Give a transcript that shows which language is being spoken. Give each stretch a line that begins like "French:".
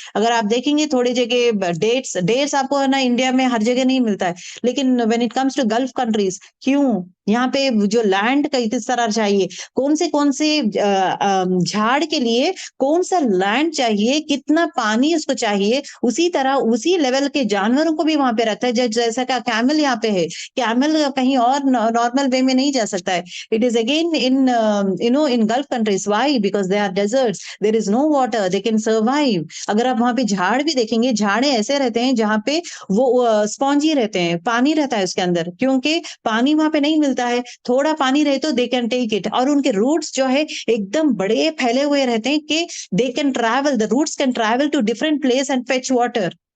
Urdu: اگر آپ دیکھیں گے تھوڑی جگہ ڈیٹس آپ کو ہے نا انڈیا میں ہر جگہ نہیں ملتا ہے، لیکن
English: when it comes to Gulf countries,
Urdu: کیوں یہاں پہ جو لینڈ کا کس طرح چاہیے، کون سے جھاڑ کے لیے کون سا لینڈ چاہیے، کتنا پانی اس کو چاہیے، اسی طرح اسی لیول کے جانوروں کو بھی وہاں پہ رکھتا ہے. جیسا کہ کیمل یہاں پہ ہے، کیمل کہیں اور نارمل وے میں نہیں جا سکتا ہے.
English: It is again in Gulf countries. Why? Because they are deserts, there is no water, they can survive.
Urdu: اگر آپ وہاں پہ جھاڑ بھی دیکھیں گے، جھاڑے ایسے رہتے ہیں جہاں پہ وہ اسپونجی رہتے ہیں، پانی رہتا ہے اس کے اندر، کیونکہ پانی وہاں پہ نہیں ملتا ہے. تھوڑا پانی رہے تو
English: they can take it,
Urdu: اور ان کے روٹس جو ہے ایک دم بڑے پھیلے ہوئے رہتے ہیں کہ
English: they can travel, the roots can travel to different place and fetch water.